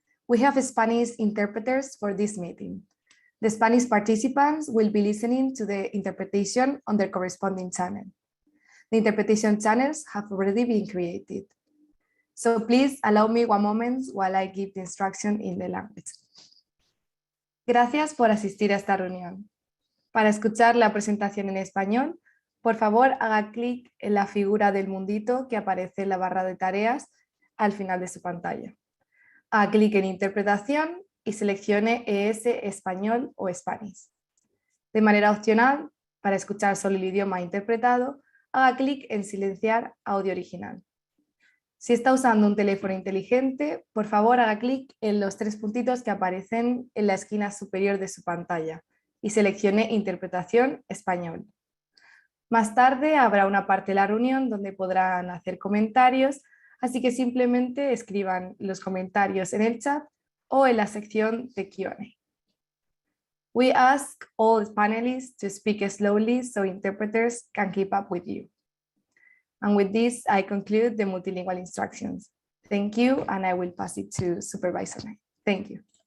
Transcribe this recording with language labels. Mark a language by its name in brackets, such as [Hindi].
[English] We have Spanish interpreters for this meeting. The Spanish participants will be listening to the interpretation on their corresponding channel. The interpretation channels have already been created. So please allow me one moment while I give the instruction in the language. [Spanish] Gracias por asistir a esta reunión. Para escuchar la presentación en español, por favor haga clic en la figura del mundito que aparece en la barra de tareas al final de su pantalla. Haga clic en Interpretación y seleccione ES Español o Spanish. De manera opcional, para escuchar solo el idioma interpretado, haga clic en Silenciar audio original. Si está usando un teléfono inteligente, por favor haga clic en los 3 puntitos que aparecen en la esquina superior de su pantalla y seleccione Interpretación Español. Más tarde habrá una parte de la reunión donde podrán hacer comentarios, así que simplemente escriban los comentarios en el chat o en la sección de Q&A. [English] We ask all panelists to speak slowly so interpreters can keep up with you. And with this, I conclude the multilingual instructions. Thank you, and I will pass it to Supervisor Knight. Thank you.